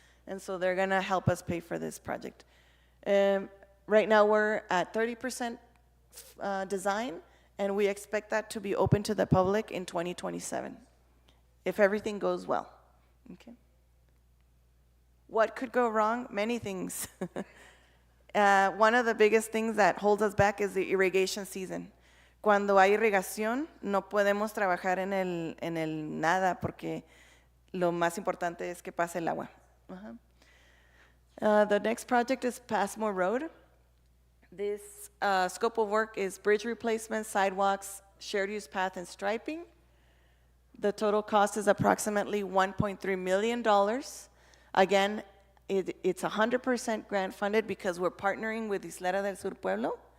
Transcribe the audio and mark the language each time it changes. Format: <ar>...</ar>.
<en>And so they're gonna help us pay for this project. Right now we're at 30% design, and we expect that to be open to the public in 2027, if everything goes well, okay? What could go wrong? Many things. One of the biggest things that holds us back is the irrigation season.</en> <es>Cuando hay irrigación, no podemos trabajar en el nada porque lo más importante es que pase el agua.</es> <en>The next project is Passmore Road. This scope of work is bridge replacement, sidewalks, shared use path, and striping. The total cost is approximately $1.3 million. Again, it's 100% grant funded because we're partnering with Isleta del Sur Pueblo.</en>